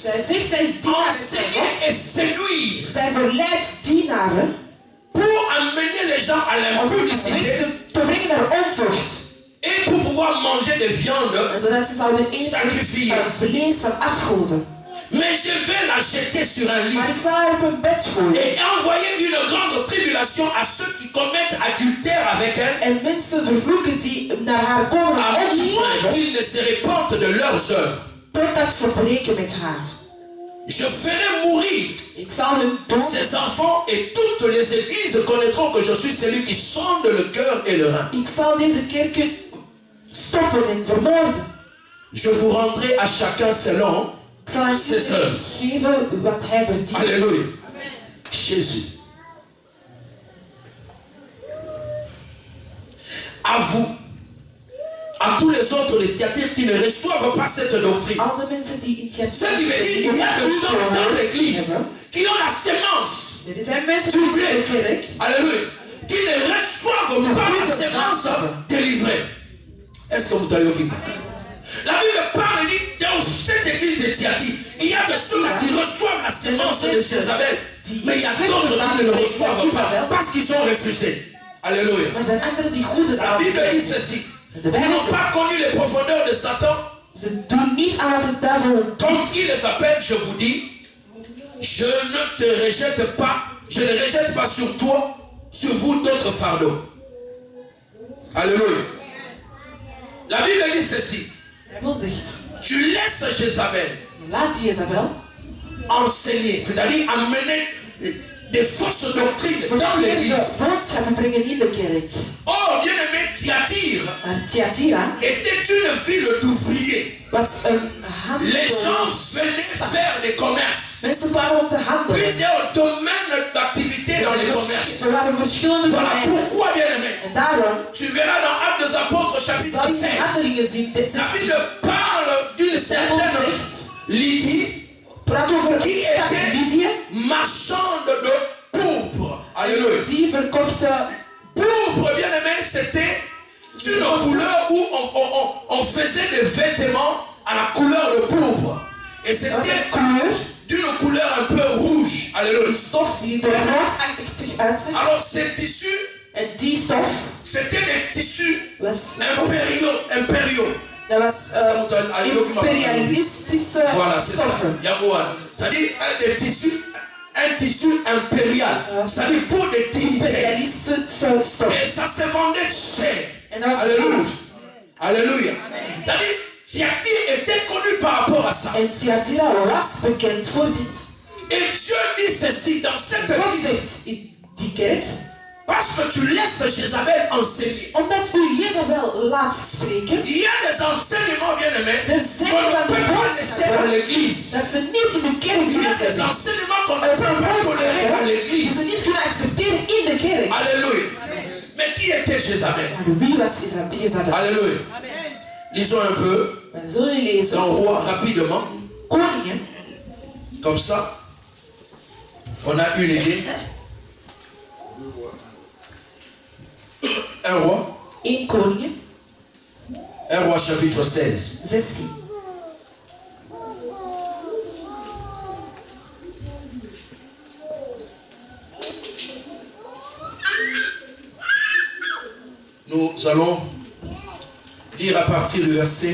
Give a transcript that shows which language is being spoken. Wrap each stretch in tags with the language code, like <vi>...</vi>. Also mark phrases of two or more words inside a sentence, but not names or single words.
<nl>Zij zegt, zij is dienaar van</nl> <fr>enseigner</fr> <nl>God.</nl> <fr>et séduire</fr> <nl>Zij verleidt dienaren</nl> <fr>pour amener les gens à</fr> <nl>om</nl> <fr>l'impudicité</fr> <nl>mensen te brengen naar ontucht.</nl> <fr>et pour pouvoir manger des viandes.</fr> <nl>En zodat ze zouden eten</nl> <fr>Sacrifier.</fr> <nl>van vlees van afgoden.</nl> <fr>Mais je vais la jeter sur un lit</fr> <nl>Maar ik zal haar op een bed gooien.</nl> <fr>et envoyer une grande tribulation à ceux qui commettent adultère avec elle,</fr> <nl>En mensen vervloeken die naar haar komen</nl> <fr>à</fr> <nl>om ontucht</nl> <fr>moins</fr> <nl>hebben,</nl> <fr>qu'ils ne se repentent de leurs œuvres.</fr> <nl>totdat ze breken met haar.</nl> <fr>Je ferai mourir</fr> <nl>Ik zal hun dood.</nl> <fr>ces enfants et toutes les églises connaîtront que je suis celui qui sonde le cœur et le rein.</fr> <nl>Ik zal deze kerken stoppen en vermoorden.</nl> <fr>Je vous rendrai à chacun selon.</fr> <nl>Ik zal aan</nl> <fr>C'est ça.</fr> <nl>iedereen geven wat hij verdient.</nl> <fr>Alléluia. Jésus. À vous, à tous les autres les Thyatires qui ne reçoivent pas cette doctrine.</fr> <nl>Al de mensen die in</nl> <fr>Ce qui veut dire qu'il y a des gens dans l'église qui ont la sémence.</fr> <nl>Er zijn mensen die in de kerk</nl> <fr>Alléluia. Qui ne reçoivent pas la sémence délivrée. Est-ce que vous avez compris? La Bible parle et dit dans cette église de Thyatire, il y a des ceux qui reçoivent la sémence de Jézabel. Mais il y a d'autres qui ne le reçoivent pas parce qu'ils ont refusé. Alléluia.</fr> <nl>Er zijn anderen die goede</nl> <fr>La</fr> <nl>zaken</nl> <fr>Bible dit</fr> <nl>krijgen.</nl> <fr>ceci.</fr> <nl>De</nl> <fr>Ils</fr> <nl>Bijbel</nl> <fr>n'ont</fr> <nl>zegt,</nl> <fr>pas connu les profondeurs de Satan.</fr> <nl>ze doen niet aan wat de duivel</nl> <fr>Comme il les appelle, je vous dis, je ne te rejette pas, je ne rejette pas sur toi, sur vous d'autres fardeaux. Alléluia. La Bible dit ceci.</fr> <nl>De Bijbel zegt,</nl> <fr>Tu laisses Jézabel</fr> <nl>laat Jezabel</nl> <fr>enseigner, c'est-à-dire amener des fausses doctrines dans l'église.</fr> <nl>boodschappen brengen in de kerk.</nl> <fr>Oh, bien-aimé, Thyatire</fr> <nl>Maar Thyatira</nl> <fr>était une ville d'ouvriers.</fr> <nl>was een</nl> <fr>Les gens</fr> <nl>handel.</nl> <fr>venaient faire des commerces.</fr> <nl>Mensen kwamen om te handelen.</nl> <fr>Plusieurs domaines d'activité était dans les commerces.</fr> <nl>Er waren verschillende</nl> <fr>Voilà</fr> <nl>domeinen.</nl> <fr>pourquoi, bien-aimé,</fr> <nl>En daarom,</nl> <fr>tu verras dans Actes des Apôtres chapitre</fr> <nl>zal je</nl> <fr>16,</fr> <nl>in Handelingen zien,</nl> <fr>la Bible parle d'une certaine Lydie</fr> <nl>praat over</nl> <fr>qui</fr> <nl>een stad</nl> <fr>était</fr> <nl>Lydië,</nl> <fr>marchande de pourpre. Alléluia.</fr> <nl>die verkochte.</nl> <fr>Pourpre, bien-aimé, c'était une couleur où on faisait des vêtements à la couleur de pourpre. Et</fr> <nl>Dat was</nl> <fr>c'était</fr> <nl>een kleur,</nl> <fr>d'une couleur un peu rouge. Alléluia.</fr> <nl>stof die er roodachtig uitziet.</nl> <fr>Alors, ces tissus,</fr> <nl>En die stof</nl> <fr>c'était des tissus</fr> <nl>was</nl> <fr>impériaux.</fr> <nl>dat was imperialistische</nl> <fr>Voilà, c'est ça.</fr> <nl>stoffen.</nl> <fr>Yagouan. C'est-à-dire un tissu impérial. C'est-à-dire pour des dignitaires.</fr> <nl>Imperialistische stof.</nl> <fr>Et ça se vendait cher.</fr> <nl>En dat was</nl> <fr>Alléluia.</fr> <nl>duur.</nl> <fr>Alléluia. C'est-à-dire, Thyatire était connu par rapport à ça.</fr> <nl>En Thyatira was bekend voor dit.</nl> <fr>Et Dieu dit ceci dans cette</fr> <nl>God</nl> <fr>église.</fr> <nl>zegt in die kerk,</nl> <fr>Parce que tu laisses Jézabel enseigner.</fr> <nl>omdat u Jezabel laat spreken,</nl> <fr>Il y a des enseignements, bien-aimés,</fr> <nl>er</nl> <fr>qu'on</fr> <nl>zijn</nl> <fr>ne</fr> <nl>van</nl> <fr>peut</fr> <nl>de</nl> <fr>pas laisser à</fr> <nl>boodschappen</nl> <fr>l'église.</fr> <nl>dat ze niet in de kerk</nl> <fr>Il y a</fr> <nl>kunnen</nl> <fr>des</fr> <nl>zetten.</nl> <fr>enseignements qu'on ne</fr> <nl>Er</nl> <fr>peut</fr> <nl>zijn</nl> <fr>pas tolérer à</fr> <nl>boodschappen die ze</nl> <fr>l'église.</fr> <nl>niet kunnen accepteren in de kerk.</nl> <fr>Alléluia. Mais qui était Jézabel?</fr> <nl>Maar wie was Jezabel?</nl> <fr>Alléluia. Lisons un peu</fr> <nl>We zullen lezen.</nl> <fr>dans Roi rapidement.</fr> <nl>Koningen,</nl> <fr>Comme ça, on a une idée. Un roi.</fr> <nl>1 Koningen,</nl> <fr>1 roi chapitre 16.</fr> <nl>16.</nl> <fr>Nous allons lire à partir du verset</fr>